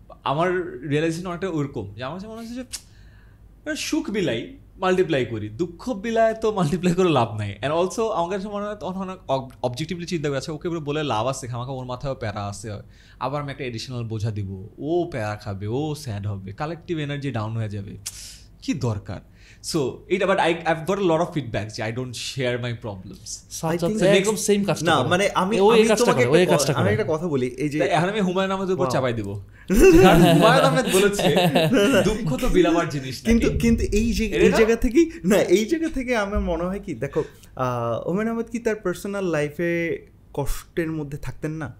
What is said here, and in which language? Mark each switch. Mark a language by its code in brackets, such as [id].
[bn] আমার রিয়েলাইজেশন অনেকটা ওরকম, যে আমার কাছে মনে হচ্ছে যে সুখ বিলাই মাল্টিপ্লাই করি, দুঃখ বিলায় তো মাল্টিপ্লাই করে লাভ নাই। অ্যান্ড অলসো আমার কাছে মনে হয় তখন অনেক অবজেক্টিভলি চিন্তা করে, আচ্ছা ওকে বলে লাভ আছে, আমাকে ওর মাথায়ও প্যারা আছে, আবার আমি একটা এডিশনাল বোঝা দিব, ও প্যারা খাবে, ও স্যাড হবে, কালেকটিভ এনার্জি ডাউন হয়ে যাবে, কি দরকার? সো এইটা, but [en] I've got a lot of feedback যে I don't share my problems. [bn] একদম সেম কাজটা না, মানে আমি একটা কথা বলি, এই যে এখন আমি হুমায়ুন আহমেদের উপর চাপাই দিব, কারণ হুমায়ুন আহমেদ বলেছে দুঃখ তো বিলাবার জিনিস না। কিন্তু এই জায়গা থেকে আমার মনে হয় কি, দেখো হুমায়ুন আহমেদ কি তার পার্সোনাল লাইফে কষ্টের মধ্যে থাকতেন না?